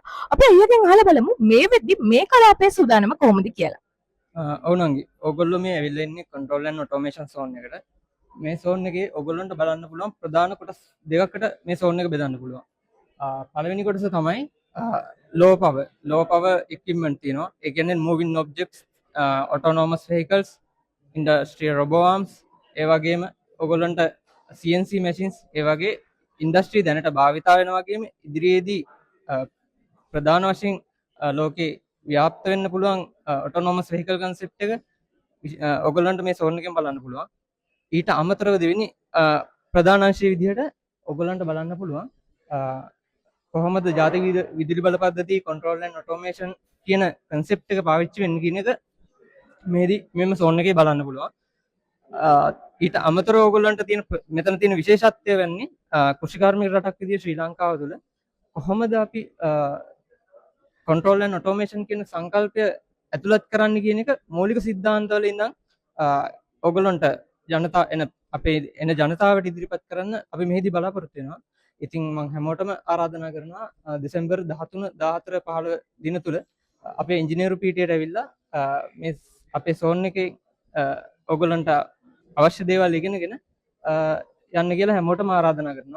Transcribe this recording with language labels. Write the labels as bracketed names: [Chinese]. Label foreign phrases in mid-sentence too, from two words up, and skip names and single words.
[Sinhala] අපි අයියාගෙන් අහලා බලමු මේ වෙද්දි මේ කලාපයේ සූදානම කොහොමද කියලා. ඔවුනන්ගේ ඔගොල්ලෝ මේ ඇවිල්ලා ඉන්නේ [English] control and automation zone [Sinhala] එකට. මේ සෝන් එකේ ඔගොල්ලන්ට බලන්න පුළුවන් ප්‍රධාන කොටස් දෙකකට මේ සෝන් එක බෙදන්න පුළුවන්. පළවෙනි කොටස තමයි [English] low power equipment [Sinhala] තියෙනවා. ඒ කියන්නේ [English] moving objects, autonomous vehicles, industrial robot arms, [Sinhala] ඒ වගේම ඔගොල්ලන්ට [English] CNC machines, [Sinhala] ඒ වගේ ඉන්ඩස්ට්‍රි දැනට භාවිතා වෙනවා වගේම ඉදිරියේදී ප්‍රධාන වශයෙන් ලෝකේ ව්‍යාප්ත වෙන්න පුළුවන් [English] autonomous vehicle concept [Sinhala] එක ඔගොල්ලන්ට මේ සෝන් එකෙන් බලන්න පුළුවන්. ඊට අමතරව දෙවෙනි ප්‍රධාන අංශය විදිහට ඔගොල්ලන්ට බලන්න පුළුවන් කොහොමද ජාතික විදුලි බල පද්ධතිය [English] control and automation [Sinhala] කියන concept එක පාවිච්චි වෙන්නේ කියන එක මේදී මෙන්න සෝන් එකේ බලන්න පුළුවන්. ඊට අමතරව ඔයගොල්ලන්ට තියෙන මෙතන තියෙන විශේෂත්වය වෙන්නේ කෘෂිකාර්මික රටක් විදිහට ශ්‍රී ලංකාව තුළ කොහොමද අපි [English] control and automation [Sinhala] කියන සංකල්පය ඇතුළත් කරන්න කියන එක මූලික සිද්ධාන්තවල ඉඳන් ඔයගොල්ලන්ට අපේ ජනතාවට ඉදිරිපත් කරන්න අපි මෙහිදී බලාපොරොත්තු වෙනවා. ඉතින් මම හැමෝටම ආරාධනා කරනවා දෙසැම්බර් 13 14 15 දින තුල අපේ ඉංජිනේරු පීඨයට ඇවිල්ලා මේ අපේ සෝන් එකේ ඔයගොල්ලන්ට අවශ්‍ය දේවල් ඉගෙනගෙන යන්න කියලා හැමෝටම ආරාධනා කරනවා.